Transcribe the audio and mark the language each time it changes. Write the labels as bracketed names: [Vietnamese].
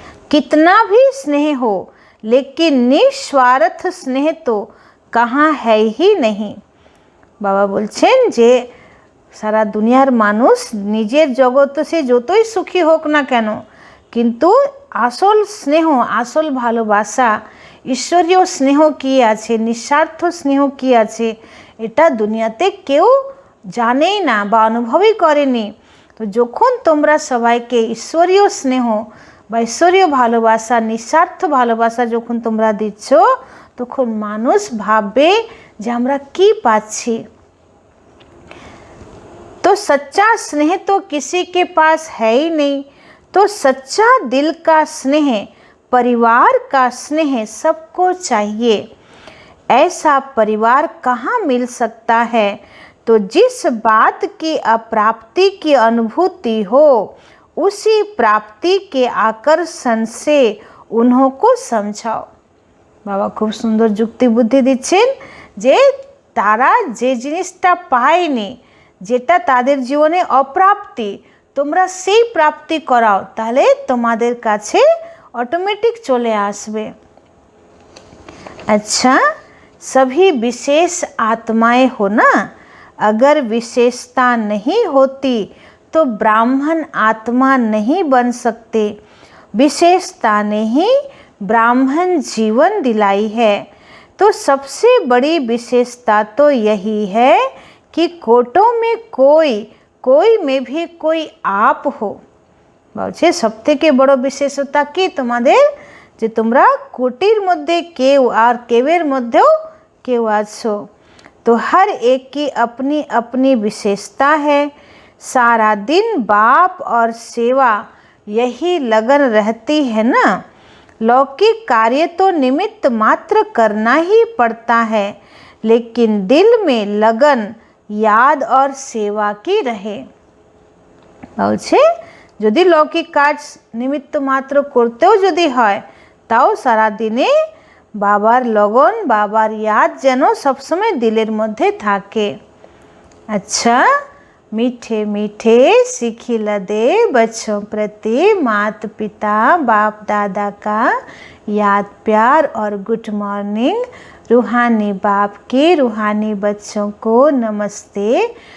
[Hindi] कितना भी स्नेह हो लेकिन निस्वार्थ स्नेह तो कहाँ है ही नहीं। [Bangla] बाबा बोलছেন যে সারা দুনিয়ার মানুষ নিজের জগতে সে যতই সুখী হোক না কেন, কিন্তু আসল স্নেহ, আসল ভালোবাসা, ঈশ্বরীয় স্নেহ কি আছে, নিঃস্বার্থ স্নেহ কি আছে, এটা দুনিয়াতে কেউ জানেই না বা অনুভবই করেনি। তো যখন তোমরা সবাইকে ঈশ্বরীয় স্নেহ বা ঈশ্বরীয় ভালোবাসা, নিঃস্বার্থ ভালোবাসা যখন তোমরা দিচ্ছ, তখন মানুষ ভাববে যে আমরা কি পাচ্ছি। [Hindi] तो सच्चा स्नेह तो किसी के पास है ही नहीं, तो सच्चा दिल का स्नेह, परिवार का स्नेह सबको चाहिए। ऐसा परिवार कहाँ मिल सकता है? तो जिस बात की अप्राप्ति की अनुभूति हो, उसी प्राप्ति के आकर्षण से उन्हों को समझाओ। [Bangla] बाबा खूब सुंदर जुक्ति बुद्धि दिच्छेन जे तारा जे जिनिसटा पायनी, যেটা তাদের জীবনে অপ্রাপ্তি, তোমরা সেই প্রাপ্তি করাও, তাহলে তোমাদের কাছে অটোমেটিক চলে আসবে। [Hindi] अच्छा, सभी विशेष आत्माएं हो ना, अगर विशेषता नहीं होती तो ब्राह्मण आत्मा नहीं बन सकते। विशेषता ने ही ब्राह्मण जीवन दिलाई है। तो सबसे बड़ी विशेषता तो यही है कि कोटों में कोई में भी कोई आप हो। [Bangla] বলছে সবথেকে বড় বিশেষতা কি তোমাদের, যে তোমরা কোটির মধ্যে কেউ আর কেউের মধ্যেও কেউ আছো। [Hindi] तो हर एक की अपनी अपनी विशेषता है। सारा दिन बाप और सेवा यही लगन रहती है ना। लौकिक कार्य तो निमित्त मात्र करना ही पड़ता है, लेकिन दिल में लगन, याद और सेवा की रहे। [Bangla] বলছে যদি লৌকিক কাজ নিমিত্ত মাত্র করতেও যদি হয়, তাও সারা দিনে বাবার লগন, বাবার ইয়াদ যেন সবসময় দিলের মধ্যে থাকে। [Hindi] अच्छा, मीठे मीठे सिखिला दे बच्चों प्रति माता पिता बाप दादा का याद प्यार और गुड मॉर्निंग। रूहानी बाप के रूहानी बच्चों को नमस्ते।